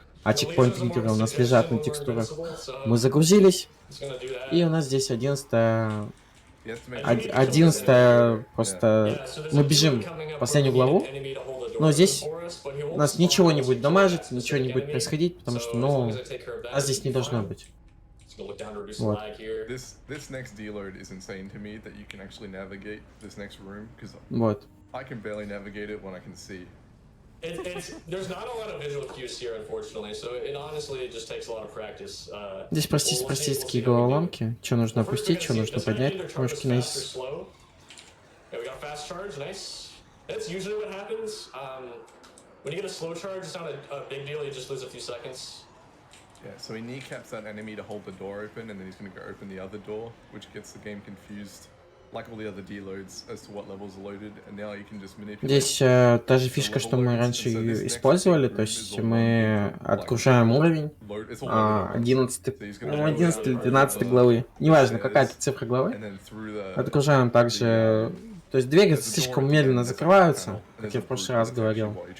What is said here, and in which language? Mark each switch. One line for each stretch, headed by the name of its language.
Russian: а чекпоинт триггеры у нас лежат на текстурах. Мы загрузились, и у нас здесь 11-я... 11-я просто... Мы бежим в последнюю главу, но здесь у нас ничего не будет дамажить, ничего не будет происходить, потому что, ну, нас здесь не должно быть. Вот.
English: This next deload is insane to me that you can actually navigate this next room because
Russian: Вот.
English: I can barely navigate it when I can see. There's not a lot of visual cues here, unfortunately, so it honestly just takes a lot of practice.
Russian: Здесь простецкие головоломки. Что нужно опустить, что нужно поднять. Немножко
English: nice. Yeah, we got a fast charge, nice. That's usually what happens. When you get a slow charge, it's not a big deal, you just lose a few seconds. Yeah, so he kneecaps that enemy to hold the door open, and then he's going to go open the other door, which gets the game confused, like all the other deloads, as to what levels are loaded, and now you can just manipulate.
Russian: Здесь та же фишка, что мы раньше использовали, то есть мы отгружаем уровень 11 или 12 главы, неважно, какая-то цифра главы, отгружаем также, то есть двери слишком медленно закрываются, как я в прошлый раз говорил.